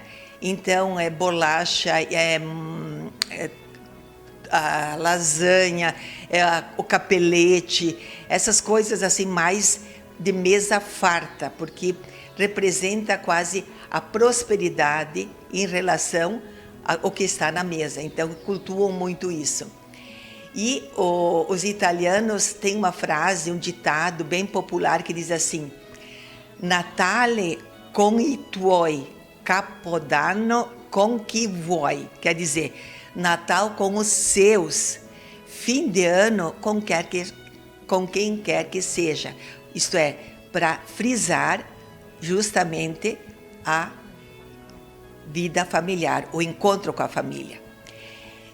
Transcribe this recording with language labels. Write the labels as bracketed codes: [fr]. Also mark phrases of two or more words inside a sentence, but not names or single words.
[pt] Então, é bolacha, a lasanha, o capelete, essas coisas assim mais de mesa farta, porque representa quase a prosperidade em relação ao que está na mesa. Então, cultuam muito isso. E os italianos têm uma frase, um ditado bem popular que diz assim: [it] Natale con i tuoi, Capodanno con chi vuoi. [pt] Quer dizer, Natal com os seus, fim de ano com quem quer que seja. Isto é, para frisar justamente a vida familiar, o encontro com a família.